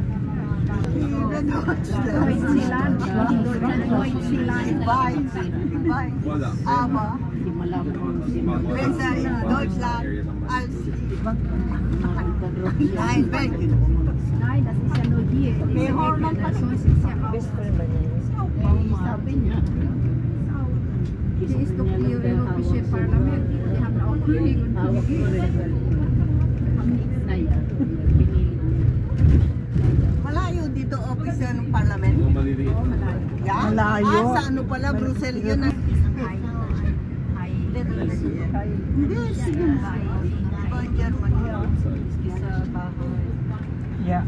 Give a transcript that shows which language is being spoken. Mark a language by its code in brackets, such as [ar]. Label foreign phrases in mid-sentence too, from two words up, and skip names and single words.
[de] Aber besser in Deutschland als in Belgien. Nein, das ist ja nur hier. [tl] May Holland [de] Sonst ist ja auch. [tl] Sabi niya. [de] Hier ist doch die Europäische Parlament. Die haben auch König und Königin. [tl] Malayo dito office ng Parlament. Ya? Malayo. Sa ano pala, Brussels yun. Hindi, sige. [en] Germany. Yeah.